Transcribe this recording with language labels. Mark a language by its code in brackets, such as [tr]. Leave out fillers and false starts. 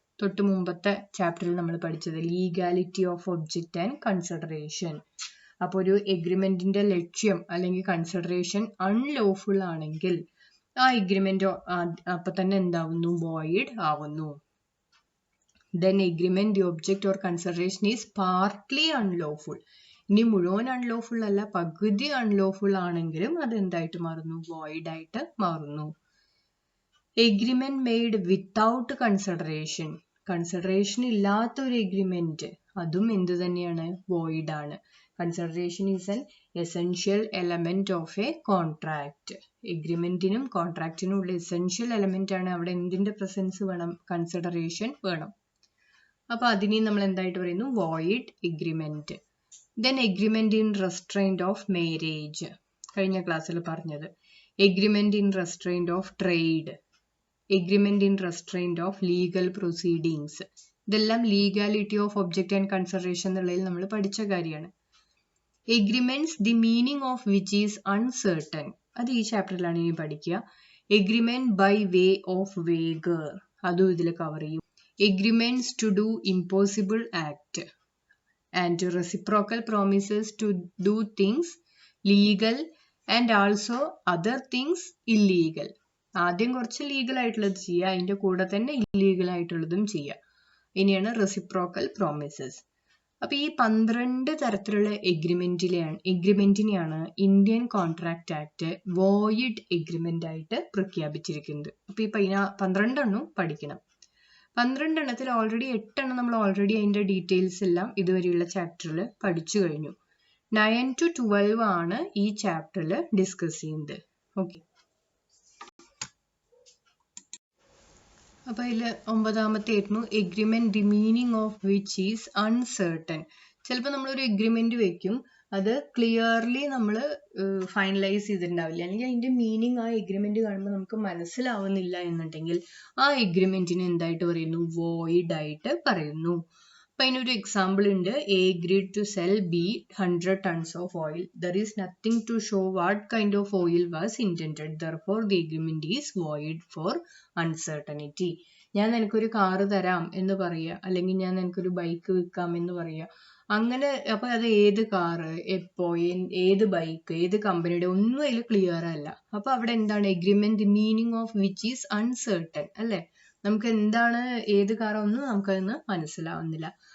[ml] തൊട്ട് മുമ്പത്തെ ചാപ്റ്ററിൽ നമ്മൾ പഠിച്ചത് [en] Legality of object and consideration. [ml] അപ്പൊ ഒരു എഗ്രിമെന്റിന്റെ ലക്ഷ്യം അല്ലെങ്കിൽ കൺസിഡറേഷൻ അൺലോഫുൾ ആണെങ്കിൽ ആ എഗ്രിമെന്റ് അപ്പൊ തന്നെ എന്താവുന്നു, വോയിഡ് ആവുന്നു. [en] Then agreement the object or consideration is partly unlawful. [ml] ഇനി മുഴുവൻ അൺലോഫുൾ അല്ല, പകുതി അൺലോഫുൾ ആണെങ്കിലും അത് എന്തായിട്ട് മാറുന്നു, വോയിഡ് ആയിട്ട് മാറുന്നു. [en] Agreement made without consideration. [ml] Consideration ഇല്ലാത്ത ഒരു എഗ്രിമെന്റ് അതും എന്ത് തന്നെയാണ്, വോയിഡ് ആണ്. [en] Consideration is an essential element of a contract. [ml] എഗ്രിമെന്റിനും കോൺട്രാക്റ്റിനും ഉള്ള എസെൻഷ്യൽ എലമെന്റ് ആണ്. അവിടെ എന്തിന്റെ പ്രസൻസ് വേണം, കൺസിഡറേഷൻ വേണം. അപ്പൊ അതിനെ നമ്മൾ എന്തായിട്ട് പറയുന്നു, void agreement. [en] then agreement in restraint of marriage, [ml] കഴിഞ്ഞ ക്ലാസ്സിൽ പറഞ്ഞത്. [en] Agreement in restraint of trade, agreement in restraint of legal proceedings. [ml] ഇതെല്ലാം [en] legality of object and consideration [ml] എന്നുള്ളതിൽ നമ്മൾ പഠിച്ച കാര്യമാണ്. [en] agreements the meaning of which is uncertain, [ml] അത് ഈ ചാപ്റ്ററിലാണ് ഇനി പഠിക്കുക. [en] agreement by way of wager, [ml] അതും ഇതിൽ കവർ ചെയ്യും. [en] Agreements to do impossible act and reciprocal promises to do things legal and also other things illegal. [ml] ആദ്യം കുറച്ച് ലീഗൽ ആയിട്ടുള്ളത് ചെയ്യുക, അതിന്റെ കൂടെ തന്നെ ഇല്ലീഗൽ ആയിട്ടുള്ളതും ചെയ്യുക. ഇനിയാണ് റെസിപ്രോക്കൽ പ്രോമിസസ്. അപ്പൊ ഈ 12 തരത്തിലുള്ള എഗ്രിമെന്റിനെയാണ് Indian contract act void agreement ആയിട്ട് പ്രഖ്യാപിച്ചിരിക്കുന്നത്. അപ്പൊ ഈ 12 പഠിക്കണം. 12 എണ്ണത്തിൽ ഓൾറെഡി 8 എണ്ണം നമ്മൾ ഓൾറെഡി അതിന്റെ ഡീറ്റെയിൽസ് എല്ലാം ഇതുവരെയുള്ള ചാപ്റ്ററിൽ പഠിച്ചു കഴിഞ്ഞു. 9 to 12 ആണ് ഈ ചാപ്റ്ററിൽ ഡിസ്കസ് ചെയ്യുന്നത്. ഓക്കെ, അപ്പൊ ഇതില് 9ാമത്തെ ആയിരുന്നു [en] Agreement the meaning of which is uncertain. [ml] ചിലപ്പോൾ നമ്മളൊരു എഗ്രിമെന്റ് വെക്കും, അത് ക്ലിയർലി നമ്മൾ ഫൈനലൈസ് ചെയ്തിട്ടുണ്ടാവില്ല, അല്ലെങ്കിൽ അതിന്റെ മീനിങ് ആ എഗ്രിമെന്റ് കാണുമ്പോൾ നമുക്ക് മനസ്സിലാവുന്നില്ല എന്നുണ്ടെങ്കിൽ ആ എഗ്രിമെന്റിന് എന്തായിട്ട് പറയുന്നു, വോയിഡ് ആയിട്ട് പറയുന്നു. അപ്പൊ അതിനൊരു എക്സാമ്പിൾ ഉണ്ട്. [en] A agreed to sell B 100 tons of oil. There is nothing to show what kind of oil was intended. Therefore, the agreement is void for uncertainty. [ml] ഞാൻ നിനക്കൊരു കാറ് തരാം എന്ന് പറയുക, അല്ലെങ്കിൽ ഞാൻ നിനക്കൊരു ബൈക്ക് വിൽക്കാം എന്ന് പറയുക. അങ്ങനെ അപ്പൊ അത് ഏത് കാറ്, എപ്പോ, ഏത് ബൈക്ക്, ഏത് കമ്പനിയുടെ ഒന്നും അതിൽ ക്ലിയർ അല്ല. അപ്പൊ അവിടെ എന്താണ് agreement, [en] meaning of which is uncertain [ml] അല്ലെ. നമുക്ക് എന്താണ് ഏത് കാറൊന്നും നമുക്കതൊന്ന് മനസ്സിലാവുന്നില്ല.